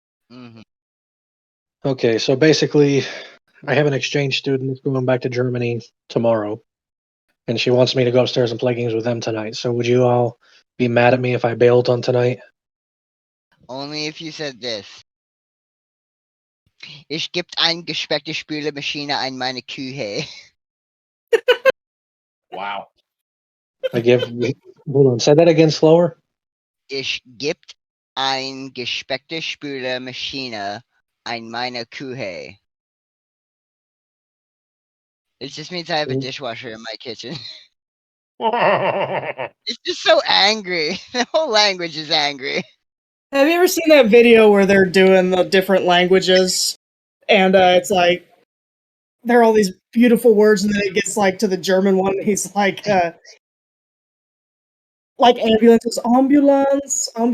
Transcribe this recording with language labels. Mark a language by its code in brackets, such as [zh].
[en] Mm-hmm. Okay, so basically, I have an exchange student that's going back to Germany tomorrow, and she wants me to go upstairs and play games with them tonight. So would you all be mad at me if I bailed on tonight? Only if you said this. [de] Es gibt eine gespeckte Spülmaschine in meine Küche. [en] wow. I give. Hold on, say that again slower. [de] Es gibt eine gespeckte Spülmaschine in meiner Küche. [en] It just means I have a dishwasher in my kitchen. It's just so angry. The whole language is angry. Have you ever seen that video where they're doing the different languages? And it's like, there are all these beautiful words, and then it gets like to the German one, and he's like ambulance is ambulance.